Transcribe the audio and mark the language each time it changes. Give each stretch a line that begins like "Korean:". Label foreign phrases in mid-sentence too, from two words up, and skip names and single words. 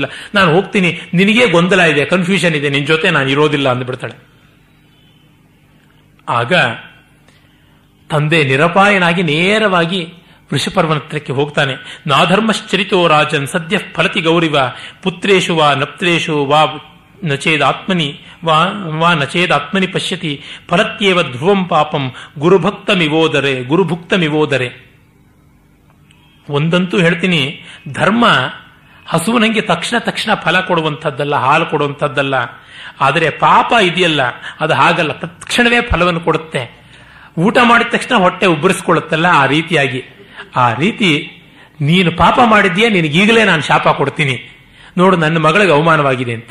Kannada: ನಾನು ಹೋಗ್ತೀನಿ, ನಿನಗೇ ಗೊಂದಲ ಇದೆ, ಕನ್ಫ್ಯೂಷನ್ ಇದೆ, ನಿನ್ ಜೊತೆ ನಾನು ಇರೋದಿಲ್ಲ ಅಂದ್ಬಿಡ್ತಾಳೆ. ಆಗ ತಂದೆ ನಿರಪಾಯನಾಗಿ ನೇರವಾಗಿ ವೃಷಪರ್ವನತ್ರಕ್ಕೆ ಹೋಗ್ತಾನೆ.
Sanskrit: ನಾಧರ್ಮಶ್ಚರಿತೋ ರಾಜನ್ ಸದ್ಯ ಫಲತಿ ಗೌರಿವ ಪುತ್ರೇಶು ವಾ ನಪ್ತ್ರೇಶು ವಾ ನಚೇದಾತ್ಮನಿ ವಾ ನಚೇದಾತ್ಮನಿ ಪಶ್ಯತಿ ಫಲತ್ಯೇವ ಧ್ರುವಂ ಪಾಪಂ ಗುರುಭುಕ್ತಮಿವೋದರೆ.
Kannada: ಒಂದಂತೂ ಹೇಳ್ತೀನಿ, ಧರ್ಮ ಹಸುವಿನಂಗೆ ತಕ್ಷಣ ಫಲ ಕೊಡುವಂಥದ್ದಲ್ಲ, ಹಾಲು ಕೊಡುವಂಥದ್ದಲ್ಲ. ಆದರೆ ಪಾಪ ಇದೆಯಲ್ಲ ಅದು ಹಾಗಲ್ಲ, ತಕ್ಷಣವೇ ಫಲವನ್ನು ಕೊಡುತ್ತೆ. ಊಟ ಮಾಡಿದ ತಕ್ಷಣ ಹೊಟ್ಟೆ ಉಬ್ಬರಿಸ್ಕೊಳ್ಳುತ್ತಲ್ಲ, ಆ ರೀತಿ ನೀನು ಪಾಪ ಮಾಡಿದ್ಯಾ, ನಿನಗೀಗಲೇ ನಾನು ಶಾಪ ಕೊಡ್ತೀನಿ ನೋಡು, ನನ್ನ ಮಗಳಿಗೆ ಅವಮಾನವಾಗಿದೆ ಅಂತ.